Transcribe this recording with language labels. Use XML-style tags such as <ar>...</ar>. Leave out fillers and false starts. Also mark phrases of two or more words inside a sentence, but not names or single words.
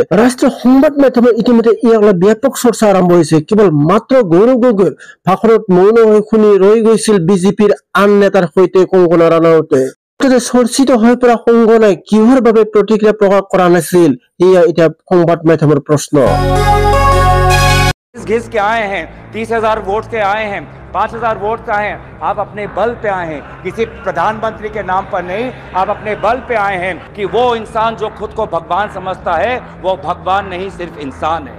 <as>ৰাষ্ট্ৰীয় সংবাদ মাধ্যমে ইতিমধ্যে ইয়াক লৈ ব্যাপক চৰ্চা আৰম্ভ হৈছে। কেৱল মাত্ৰ গৌৰৱ গগৈৰ ভাষণত মৌন হৈ শুনি ৰৈ গৈছিল বিজেপিৰ আন নেতাৰ সৈতে কংকনা ৰাণাউতে। চৰ্চিত হৈ পৰা কংগনাই কিহৰ বাবে প্ৰতিক্ৰিয়া প্ৰকাশ কৰা নাছিল, এয়া এতিয়া সংবাদ মাধ্যমৰ প্ৰশ্ন।</as> <hi>घिस के आए हैं, 30,000 वोट से आए हैं, 5,000 वोट से आए हैं। आप अपने बल पे आए हैं, किसी प्रधानमंत्री के नाम पर नहीं। आप अपने बल पे आए हैं कि वो इंसान जो खुद को भगवान समझता है वो भगवान नहीं, सिर्फ इंसान है।</hi>